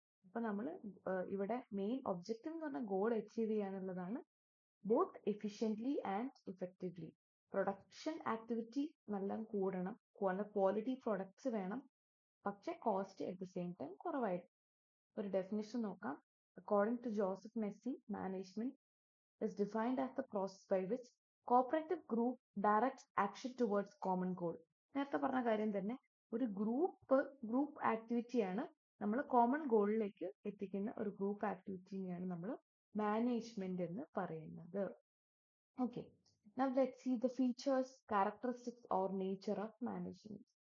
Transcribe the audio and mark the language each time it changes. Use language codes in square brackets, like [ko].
[ml] അപ്പൊ നമ്മൾ ഇവിടെ മെയിൻ ഒബ്ജക്റ്റീവ് എന്ന് പറഞ്ഞാൽ goal achieve ചെയ്യാന്നുള്ളതാണ്. [en] Both efficiently and effectively. [ml] Production activity നല്ല കൂടണം, ക്വാളിറ്റി പ്രൊഡക്ട്സ് വേണം, പക്ഷെ [en] cost at the same time [ml] കുറവായിട്ട്. ഒരു ഡെഫിനിഷൻ നോക്കാം. [en] According to Joseph Messi, management is defined as the process by which cooperative group directs action towards common goal. [ml] നേരത്തെ പറഞ്ഞ കാര്യം തന്നെ, ഒരു ഗ്രൂപ്പ് ആക്ടിവിറ്റിയാണ് നമ്മൾ കോമൺ ഗോളിലേക്ക് എത്തിക്കുന്ന ഒരു ഗ്രൂപ്പ് ആക്ടിവിറ്റിയാണ് നമ്മൾ മാനേജ്മെന്റ് എന്ന് പറയുന്നത്. [en] Okay, now let's see the features, characteristics or nature of management.